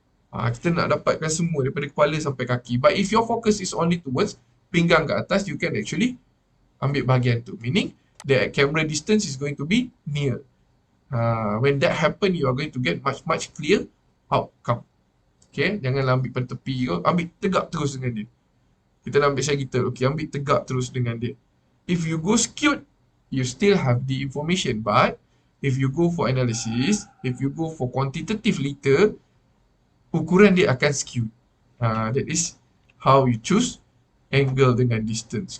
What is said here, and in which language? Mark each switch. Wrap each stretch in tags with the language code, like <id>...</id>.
<ms>Kita nak dapatkan semua daripada kepala sampai kaki.</ms> <en>But if your focus is only towards</en> <ms>pinggang ke atas,</ms> <en>you can actually</en> <ms>ambil bahagian tu.</ms> <en>Meaning, the camera distance is going to be near. When that happen, you are going to get much clear outcome.</en> <ms>Okay, janganlah ambil pada tepi ke, ambil tegak terus dengan dia. Kita nak ambil sagittal, okay, ambil tegak terus dengan dia.</ms> <en>If you go skewed, you still have the information. But, if you go for analysis, if you go for quantitative later,</en> <ms>ukuran dia akan</ms> <en>skewed. That is how you choose angle dengan distance.</en>